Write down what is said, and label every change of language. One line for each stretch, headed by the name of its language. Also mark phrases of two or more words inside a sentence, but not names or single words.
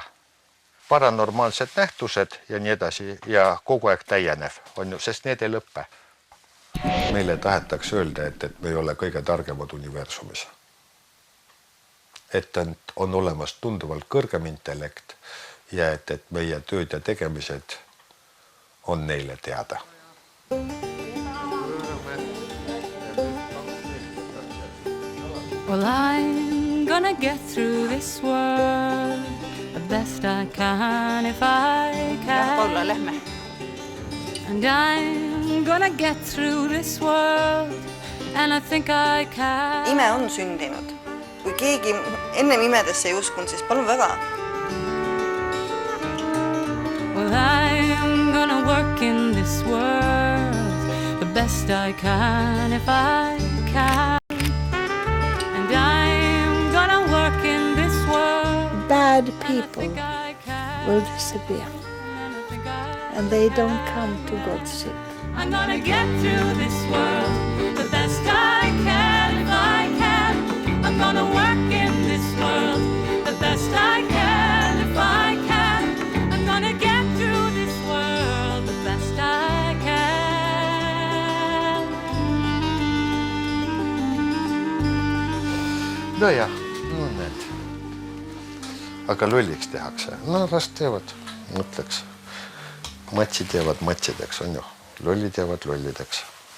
Estonian: Paranormaalsed nähtused ja nii edasi ja kogu aeg täienev on ju, sest need ei lõppe. Meile tahetakse öelda, et me ei ole kõige targemad universumis. Et on olemas tunduvalt kõrgem intellekt ja et meie tööd ja tegemised on neile teada.
English: Well, I'm gonna get through this world the best I can if I can.
Estonian: Paula, lähme.
English: And I'm I'm gonna get through this world and I think I can.
Estonian: Ime on sündinud. Kui keegi ennem imedesse ei uskunud, siis palun väga.
English: Well, I'm gonna work in this world the best I can if I can. And I'm gonna work in this world. Bad people will disappear. And they don't come to God's ship. I'm gonna get through this world the best I can if I can. I'm gonna work in this world the best I can if I can. I'm gonna get through this world the best I can. Nojah, no need.
Estonian: Aga lolliks tehakse. No las teevad, mõtleks. Matsid jäävad matsideks, on ju. Lollid jäävad lollideks.